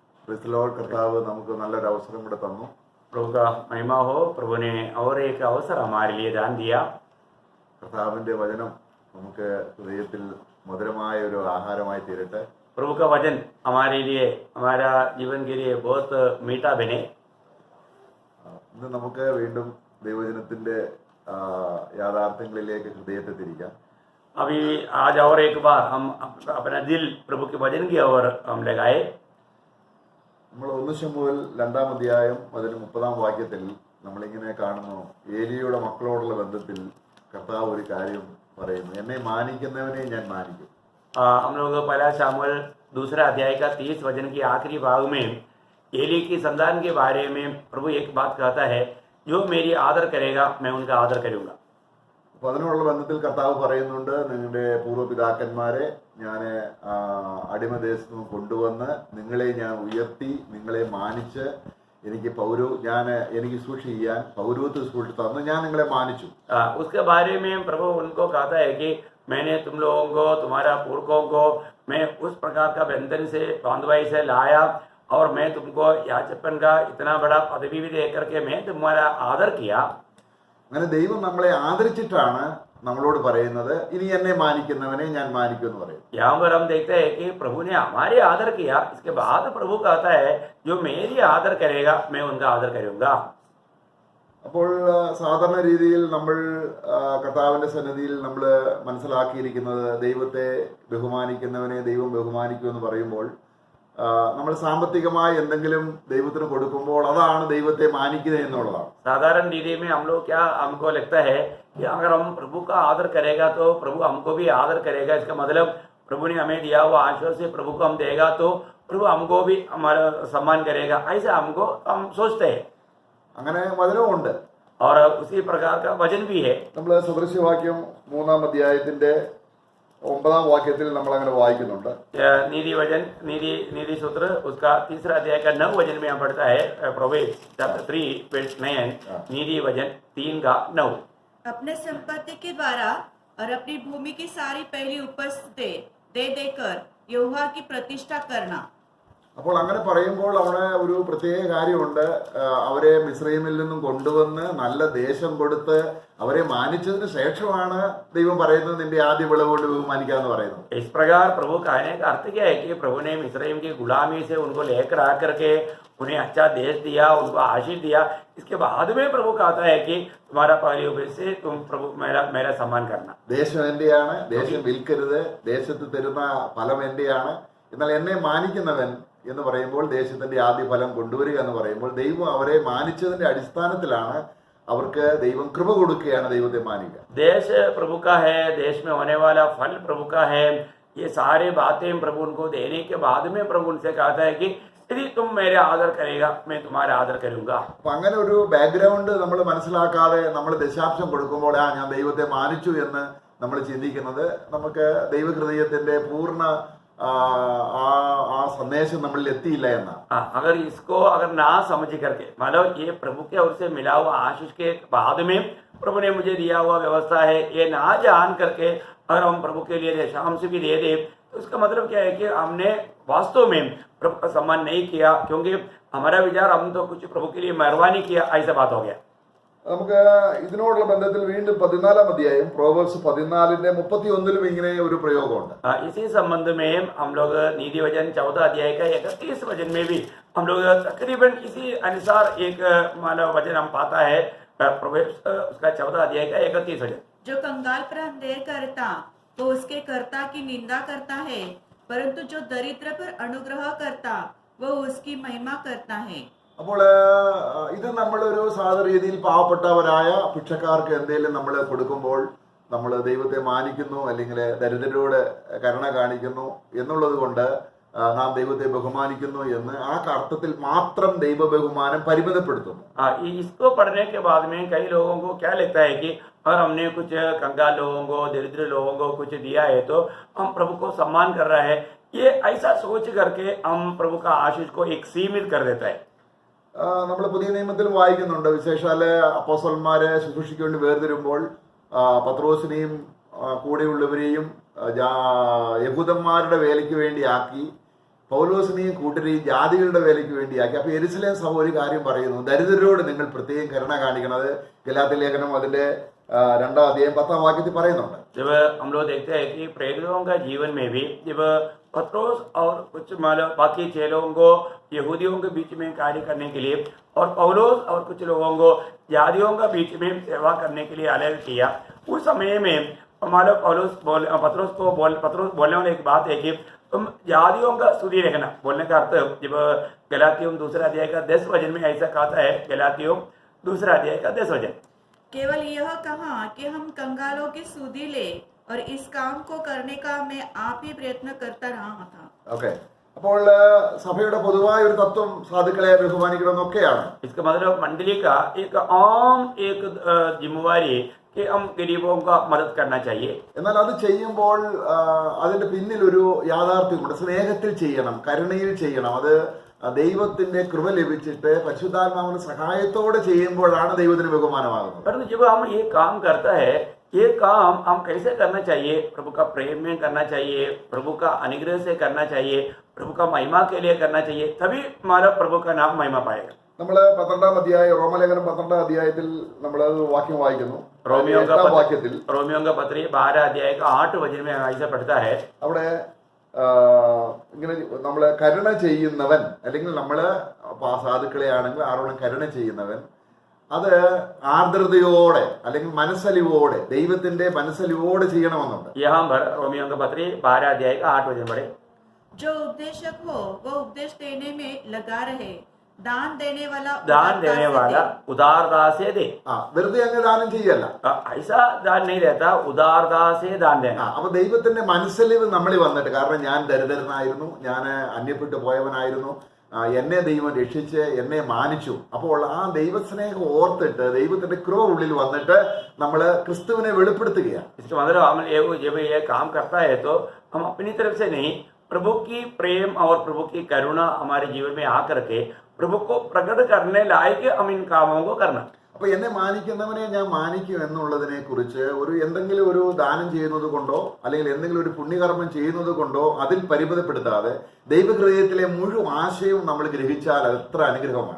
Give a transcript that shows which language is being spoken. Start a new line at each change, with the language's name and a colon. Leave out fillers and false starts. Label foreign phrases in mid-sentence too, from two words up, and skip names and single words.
English: Praise the Lord
Malayalam: കർത്താവ് നമുക്ക് നല്ലൊരു അവസരം കൂടെ തന്നു.
Hindi: प्रभु का महिमा हो। प्रभु ने और एक अवसर हमारे लिए दान दिया।
Malayalam: കർത്താവിന്റെ വചനം നമുക്ക് ഹൃദയത്തിൽ മധുരമായ ഒരു ആഹാരമായി തീരട്ടെ.
Hindi: प्रभु का वचन हमारे लिए, हमारा जीवन के लिए बहुत मीठा बने।
Malayalam: ഇന്ന് നമുക്ക് വീണ്ടും ദൈവവചനത്തിന്റെ യാഥാർത്ഥ്യങ്ങളിലേക്ക് ഹൃദയത്തെ തിരിക്കാം.
Hindi: अभी आज और एक बार हम अपना दिल प्रभु के वचन की ओर हम लगाए।
Malayalam: നമ്മൾ 1 ശമൂവേൽ 2-ാം അധ്യായം അതിന് 30-ാം വാക്യത്തിൽ നമ്മളിങ്ങനെ കാണുന്നു, ഏലിയുടെ മക്കളോടുള്ള ബന്ധത്തിൽ കർത്താവ് ഒരു കാര്യം പറയുന്നു, എന്നെ മാനിക്കുന്നവനെ ഞാൻ മാനിക്കും.
Hindi: हम लोग पहला शमूएल 2 अध्याय का 30 वचन की आखिरी भाग में एली की संतान के बारे में प्रभु एक बात कहता है, जो मेरी आदर करेगा मैं उनका आदर करूंगा।
Malayalam: അപ്പൊ അതിനുള്ള ബന്ധത്തിൽ കർത്താവ് പറയുന്നുണ്ട്, നിങ്ങളുടെ പൂർവ്വപിതാക്കന്മാരെ ഞാൻ അടിമദേശത്ത് നിന്ന് കൊണ്ടുവന്ന് നിങ്ങളെ ഞാൻ ഉയർത്തി, നിങ്ങളെ മാനിച്ച് എനിക്ക് സൂക്ഷിക്കാൻ പൗരോഹിത്യം സൂക്ഷിച്ചു തന്ന് ഞാൻ നിങ്ങളെ മാനിച്ചു.
Hindi: उसके बारे में प्रभु उनको कहता है कि मैंने तुम लोगों को, तुम्हारा पुरखों को मैं उस प्रकार का बंधन से, बांधवाई से लाया और मैं तुमको याचकपन का इतना बड़ा पदवी भी दे करके मैं तुम्हारा आदर किया।
Malayalam: അങ്ങനെ ദൈവം നമ്മളെ ആദരിച്ചിട്ടാണ് നമ്മളോട് പറയുന്നത്, ഇനി എന്നെ മാനിക്കുന്നവനെ ഞാൻ മാനിക്കും എന്ന് പറയും.
Hindi: यहाँ पर हम देखते हैं कि प्रभु ने हमारे आदर किया, इसके बाद प्रभु कहता है जो मेरी आदर करेगा मैं उनका आदर करूंगा।
Malayalam: അപ്പോൾ സാധാരണ രീതിയിൽ നമ്മൾ കർത്താവിന്റെ സന്നിധിയിൽ നമ്മൾ മനസ്സിലാക്കിയിരിക്കുന്നത്, ദൈവത്തെ ബഹുമാനിക്കുന്നവനെ ദൈവം ബഹുമാനിക്കും എന്ന് പറയുമ്പോൾ നമ്മൾ സാമ്പത്തികമായി എന്തെങ്കിലും ദൈവത്തിന് കൊടുക്കുമ്പോൾ അതാണ് ദൈവത്തെ മാനിക്കുന്നത് എന്നുള്ളതാണ്.
Hindi: साधारण रीति में हम लोग क्या हमको लगता है कि अगर हम प्रभु का आदर करेगा तो प्रभु हमको भी आदर करेगा। इसका मतलब प्रभु ने हमें दिया हुआ आशीर्वाद से प्रभु को हम देगा तो प्रभु हमको भी हमारा सम्मान करेगा, ऐसा हम सोचते हैं।
Malayalam: അങ്ങനെ വചനമുണ്ട്.
Hindi: और उसी प्रकार का वचन भी है।
Malayalam: നമ്മൾ സദൃശ്യവാക്യം 3-ാം അധ്യായത്തിന്റെ 9-ാം വാക്യത്തിൽ നമ്മൾ അങ്ങനെ വായിക്കുന്നുണ്ട്.
Hindi: नीति वचन, नीति सूत्र उसका 3 अध्याय का 9 वचन में हम पढ़ता है,
English: Proverbs chapter 3 verse 9,
Hindi: नीति वचन 3 का 9। अपने संपत्ति के द्वारा और अपनी भूमि की सारी पहली उपज दे देकर यहोवा की प्रतिष्ठा करना।
Malayalam: അപ്പോൾ അങ്ങനെ പറയുമ്പോൾ അവിടെ ഒരു പ്രത്യേക കാര്യമുണ്ട്. അവരെ മിസ്രൈമിൽ നിന്നും കൊണ്ടുവന്ന് നല്ല ദേശം കൊടുത്ത് അവരെ മാനിച്ചതിന് ശേഷമാണ് ദൈവം പറയുന്നത്, നിന്റെ ആദ്യ വിളവ് കൊണ്ട് ബഹുമാനിക്കാന്ന് പറയുന്നത്.
Hindi: इस प्रकार प्रभु कहने का अर्थ क्या है कि प्रभु ने मिस्रैम की गुलामी से उनको लेकर आकर के उन्हें अच्छा देश दिया, उनको आशीष दिया। इसके बाद में प्रभु कहता है कि तुम्हारा पहली उपज से तुम प्रभु मेरा सम्मान करना।
Malayalam: ദേശം എന്റെയാണ്, ദേശം വിൽക്കരുത്, ദേശത്ത് തരുന്ന ഫലം എന്റെയാണ്. എന്നാൽ എന്നെ മാനിക്കുന്നവൻ എന്ന് പറയുമ്പോൾ ദേശത്തിന്റെ ആദ്യ ഫലം കൊണ്ടുവരിക എന്ന് പറയുമ്പോൾ ദൈവം അവരെ മാനിച്ചതിന്റെ അടിസ്ഥാനത്തിലാണ് അവർക്ക് ദൈവം കൃപ കൊടുക്കുകയാണ് ദൈവത്തെ മാനിക്കുക.
Hindi: देश प्रभु का है, देश में होने वाला फल प्रभु का है, ये सारे बातें प्रभु उनको देने के बाद में प्रभु उनसे कहता है कि यदि तुम मेरे आदर करेगा मैं तुम्हारा आदर करूंगा।
Malayalam: അപ്പൊ അങ്ങനെ ഒരു ബാക്ക്ഗ്രൗണ്ട് നമ്മൾ മനസ്സിലാക്കാതെ നമ്മൾ ദശാംശം കൊടുക്കുമ്പോൾ ഞാൻ ദൈവത്തെ മാനിച്ചു എന്ന് നമ്മൾ ചിന്തിക്കുന്നത് നമുക്ക് ദൈവഹൃദയത്തിന്റെ പൂർണ്ണ ആ സന്ദേശം നമ്മളിൽ എത്തിയില്ല എന്നാണ്.
Hindi: अगर इसको ना समझ करके, मतलब ये प्रभु के ओर से मिला हुआ आशीष के बाद में प्रभु ने मुझे दिया हुआ व्यवस्था है, ये ना जान करके अगर हम प्रभु के लिए दशांश भी दे दे तो इसका मतलब क्या है कि हमने वास्तव में प्रभु का सम्मान नहीं किया, क्योंकि हमारा विचार हम तो कुछ प्रभु के लिए मेहरबानी किया, ऐसा बात हो गया।
Malayalam: നമുക്ക് ഇതിനോടുള്ള ബന്ധത്തിൽ വീണ്ടും 14-ാം അധ്യായം പ്രോവേർബ്സ് 14-ന്റെ 31-ലും ഇങ്ങനെ ഒരു പ്രയോഗമുണ്ട്.
Hindi: इसी संबंध में हम लोग नीति वचन 14 अध्याय का 31 वचन में भी हम लोग तकरीबन इसी अनुसार एक मानव वचन हम पाता है, प्रोवेर्ब्स उसका 14 अध्याय का 31 वचन। जो कंगाल पर अंधेर करता वो उसके कर्ता की निंदा करता है, परंतु जो दरिद्र पर अनुग्रह करता वो उसकी महिमा करता है।
Malayalam: അപ്പോൾ ഇത് നമ്മളൊരു സാധാരണ രീതിയിൽ പാവപ്പെട്ടവരായ ഭിക്ഷക്കാർക്ക് എന്തെങ്കിലും നമ്മൾ കൊടുക്കുമ്പോൾ നമ്മൾ ദൈവത്തെ മാനിക്കുന്നു അല്ലെങ്കിൽ ദരിദ്രരോട് കരുണ കാണിക്കുന്നു എന്നുള്ളത് കൊണ്ട് നാം ദൈവത്തെ ബഹുമാനിക്കുന്നു എന്ന് ആ അർത്ഥത്തിൽ മാത്രം ദൈവ ബഹുമാനം പരിമിതപ്പെടുത്തുന്നു.
Hindi: इसको पढ़ने के बाद में कई लोगों को क्या लगता है कि अगर हमने कुछ कंगाल लोगों को, दरिद्र लोगों को कुछ दिया है तो हम प्रभु को सम्मान कर रहा है। ये ऐसा सोच करके हम प्रभु का आशीष को एक सीमित कर देता है।
Malayalam: നമ്മൾ പുതിയ നിയമത്തിൽ വായിക്കുന്നുണ്ട്, വിശേഷാല് അപ്പോസ്തലന്മാരെ ശുശ്രൂഷയ്ക്ക് വേണ്ടി വേർതിരുമ്പോൾ പത്രോസിനെയും കൂടെയുള്ളവരെയും യഹൂദന്മാരുടെ വേലയ്ക്ക് വേണ്ടി ആക്കി പൗലോസിനെയും കൂട്ടരെയും ജാതികളുടെ വേലയ്ക്ക് വേണ്ടിയാക്കി. അപ്പൊ യെരുശലേം സഭ ഒരു കാര്യം പറയുന്നു, ദരിദ്രരോട് നിങ്ങൾ പ്രത്യേകം കരുണ കാണിക്കണത് ഗലാത്യ ലേഖനം അതിന്റെ 2-ാം അധ്യായം 10-ാം വാക്യത്തിൽ പറയുന്നുണ്ട്.
Hindi: जब हम लोग देखते हैं कि प्रेरितों का जीवन में भी जब पत्रोस और कुछ मतलब बाकी चेलों को यहूदियों के बीच में कार्य करने के लिए और पौलोस और कुछ लोगों को जातियों के बीच में सेवा करने के लिए अलग किया, उस समय में हमारा पत्रोस बोलने वाली एक बात है कि तुम जातियों का स्तुति रखना। बोलने का अर्थ जब गलातियों 2 अध्याय का 10 वचन में ऐसा कहता है, गलातियों 2 अध्याय का 10 वचन, केवल यह कहा कि हम कंगालों की सुधि ले और इस काम को करने का मैं आप ही प्रयत्न करता रहा था.
Malayalam: ഓക്കെ, അപ്പോൾ സഭയുടെ പൊതുവായ ഒരു തത്വം സാധുക്കളെ ബഹുമാനിക്കണമെന്നൊക്കെയാണ്.
Hindi: इसका मतलब मंडली का एक आम एक जिम्मेवारी कि हम गरीबों का मदद करना चाहिए.
Malayalam: എന്നാൽ അത് ചെയ്യുമ്പോൾ അതിന്റെ പിന്നിൽ ഒരു യാഥാർത്ഥ്യമുണ്ട്. സ്നേഹത്തിൽ ചെയ്യണം, കരുണയിൽ ചെയ്യണം. അത് ദൈവത്തിന്റെ കൃപ ലഭിച്ചിട്ട് പരിശുദ്ധാത്മാവിന്റെ സഹായത്തോടെ ചെയ്യുമ്പോഴാണ് ദൈവത്തിന് ബഹുമാനമാകുന്നത്.
Hindi: परंतु जब हम ये काम करता है, ये काम हम कैसे करना चाहिए? प्रभु का प्रेम में करना चाहिए, प्रभु का अनुग्रह से करना चाहिए, प्रभु का महिमा के लिए करना चाहिए, तभी हमारा प्रभु का नाम महिमा पाएगा.
Malayalam: നമ്മൾ 12-ാം അധ്യായം റോമലേഖനം 12-ാം അധ്യായത്തിൽ നമ്മൾ വാക്യം വായിക്കുന്നു.
Hindi: रोमियों
Malayalam: 8-ാം വാക്യത്തിൽ
Hindi: का पत्र 12 अध्याय का 8 वचन में ऐसा पढ़ता है,
Malayalam: അവിടെ ഇങ്ങനെ നമ്മളെ കരുണ ചെയ്യുന്നവൻ, അല്ലെങ്കിൽ നമ്മള് സാധുക്കളെ ആണെങ്കിൽ ആരോടും കരുണ ചെയ്യുന്നവൻ അത് ആർദ്രതയോടെ അല്ലെങ്കിൽ മനസ്സലിവോടെ, ദൈവത്തിന്റെ മനസ്സലിവോടെ ചെയ്യണമെന്നുണ്ട്.
Hindi: यहाँ पर रोमियों का पत्र 12 अध्याय का 8 वचन पढ़े, जो उपदेशक हो वह उपदेश देने में लगा रहे, दान देने वाला उदारता से दे.
Malayalam: വെറുതെ അങ്ങ് ദാനം ചെയ്യല്ല,
Hindi: ऐसा दान नहीं रहता, उदारता से दान देना.
Malayalam: അപ്പൊ ദൈവത്തിന്റെ മനസ്സലിവ് നമ്മളിൽ വന്നിട്ട്, കാരണം ഞാൻ ദരിദ്രനായിരുന്നു, ഞാൻ അന്യപ്പെട്ടു പോയവനായിരുന്നു, എന്നെ ദൈവം രക്ഷിച്ച് എന്നെ മാനിച്ചു. അപ്പോൾ ആ ദൈവസ്നേഹം ഓർത്തിട്ട് ദൈവത്തിന്റെ കൃപ ഉള്ളിൽ വന്നിട്ട് നമ്മള് ക്രിസ്തുവിനെ വെളിപ്പെടുത്തുകയാണ്.
Hindi: इसका मतलब हम जब ये काम करता है तो हम अपनी तरफ से नहीं, प्रभु की प्रेम और प्रभु की करुणा हमारे जीवन में आकर के प्रभु को प्रकट करने लायक हम इन कामों को करना.
Malayalam: അപ്പൊ എന്നെ മാനിക്കുന്നവനെ ഞാൻ മാനിക്കും എന്നുള്ളതിനെ കുറിച്ച് എന്തെങ്കിലും ഒരു ദാനം ചെയ്യുന്നത് കൊണ്ടോ അല്ലെങ്കിൽ എന്തെങ്കിലും ഒരു പുണ്യകർമ്മം ചെയ്യുന്നത് കൊണ്ടോ അതിൽ പരിമിതപ്പെടുത്താതെ ദൈവഹൃദയത്തിലെ മുഴുവൻ ആശയവും നമ്മൾ ഗ്രഹിച്ചാൽ അത് എത്ര അനുഗ്രഹമാണ്.